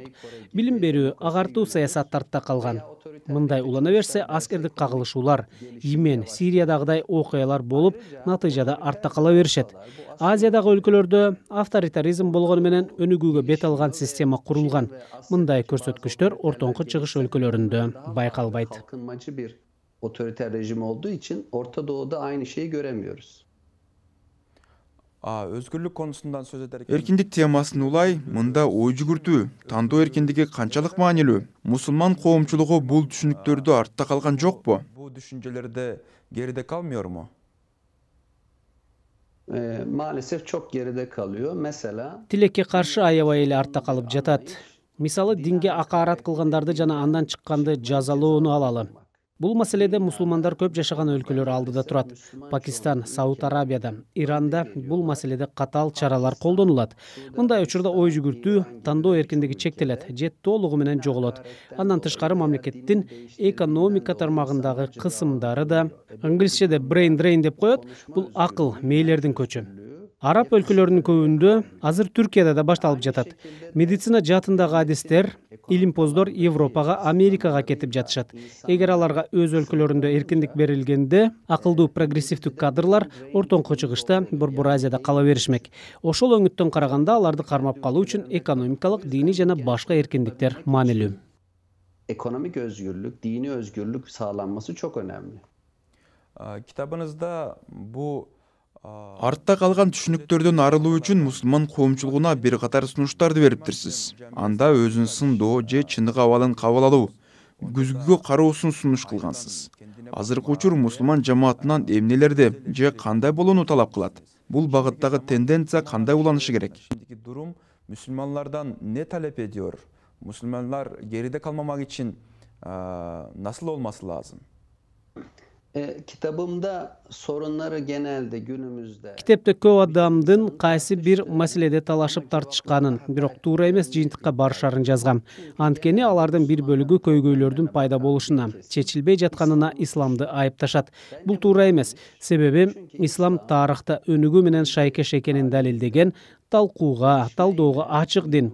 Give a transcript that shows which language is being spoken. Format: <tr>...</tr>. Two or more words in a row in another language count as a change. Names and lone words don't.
<ky>Билим берүү, агартуу саясат артта калган. Мындай улана берсе, аскердик кагылышуулар, Йемен, Сириядагыдай окуялар болуп, натыйжада артта кала беришет. Азиядагы өлкөлөрдө авторитаризм болгону менен өнүгүүгө бет алган система курулган. Мындай көрсөткүчтөр ортоңку чыгыш өлкөлөрүндө байкалбайт.</ky> <tr>Kalkınmacı bir otoriter rejim olduğu için Orta Doğu'da aynı şeyi göremiyoruz. Özgürlük konusundan söz ederken</tr> <ky>Эркиндик темасын улай, мында ой жүгүртүү, тандоо эркиндиги канчалык маанилүү? Мусулман коомчулугу бул түшүнүктөрдү артта калган жокпу?</ky> <tr>bu düşünceleri de geride kalmıyor mu? Maalesef çok geride kalıyor. Mesela</tr> <ky>Тилекке каршы аябай эле артта калып жатат. Мисалы, динге акаарат кылгандарды жана андан чыкканды жазалоону алалы. Бул маселеде мусулмандар көп жашаган өлкөлөр алдыда турат. Пакистан, Сауд Арабияда, Иранда бул маселеде катаал чаралар колдонулат. Мындай учурда ой жүгүртүү, тандоо эркиндиги чектелет же толугу менен жоголот. Андан тышкары мамлекеттин экономика тармагындагы кысымдары да, англисчеде</ky> <en>brain drain</en> <ky>деп коет, бул акыл, мээлердин көчү. Араб өлкөлөрүнүн көбүндө, азыр Түркияда да башталып жатат. Медицина жаатындагы адистер, илимпоздор Европага, Америкага кетип жатышат. Эгер аларга өз өлкөлөрүндө эркиндик берилгенде, акылдуу прогрессивдүү кадрлар ортоңку чыгышта Борбор Азияда кала беришмек. Ошол өңүттөн караганда аларды кармап калуу үчүн экономикалык, диний жана башка эркиндиктер маанилүү.</ky> <tr>ekonomik özgürlük, dini özgürlük sağlanması çok önemli. Kitabınızda bu</tr> <ky>Артта калган түшүнүктөрдөн арылуу үчүн мусулман коомчулугуна бир катар сунуштарды бериптирсиз. Анда өзүн сындоо же чындык абалын кабыл алуу, күзгүгө кароосун сунуш кылгансыз. Азыркы учур мусулман жамаатынан эмнелерди же кандай болууну талап кылат? Бул багыттагы тенденция кандай уланышы керек?</ky> <tr>Şimdiki durum Müslümanlardan ne talep ediyor? Müslümanlar geride kalmamak için nasıl olması lazım? Kitabımda sorunları genelde günümüzde</tr> <ky>Китепте көп адамдын кайсы бир маселеде талашып тартышканын, бирок туура эмес жыйынтыкка барышарын жазгам. Анткени алардын бир бөлүгү көйгөйлөрдүн пайда болушуна, чечилбей жатканына исламды айыпташат. Бул туура эмес. Себеби ислам тарыхта өнүгүү менен шайкеш экенин далилдеген, талкууга, талдоого ачык дин.</ky>